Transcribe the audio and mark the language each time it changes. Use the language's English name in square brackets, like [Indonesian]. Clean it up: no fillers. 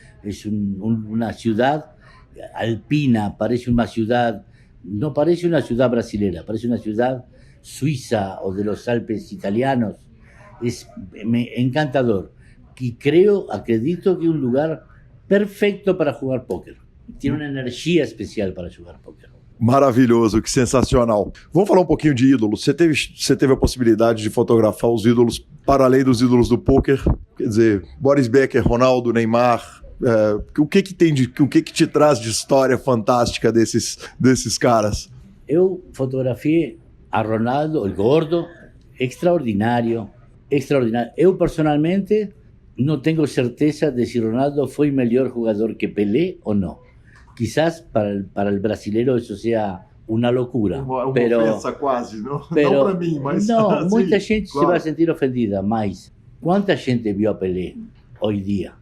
[Spanish] Es una ciudad alpina, parece una ciudad, no parece una ciudad brasilera, parece una ciudad suiza o de los Alpes italianos. Es encantador. Y acredito que es un lugar perfecto para jugar póquer. [Portuguese] Tiene uma energia especial para jogar póquer. Maravilhoso, que sensacional. Vamos falar um pouquinho de ídolos. Você teve a possibilidade de fotografar os ídolos para além dos ídolos do pôquer? Quer dizer, Boris Becker, Ronaldo, Neymar. O que te traz de história fantástica desses caras? Eu fotografei a Ronaldo, el gordo, extraordinário. [Spanish] Eu personalmente no tengo certeza de si Ronaldo fue mejor jugador que Pelé o no. Quizás para el brasilero eso sea una locura. [Portuguese] Uma [Spanish] pero, [Portuguese] ofensa quase, não? [Spanish] Pero, [Portuguese] não para mim, mas... [Spanish] No, mucha gente claro. se va a sentir ofendida, mas ¿cuánta gente vio a Pelé hoy día?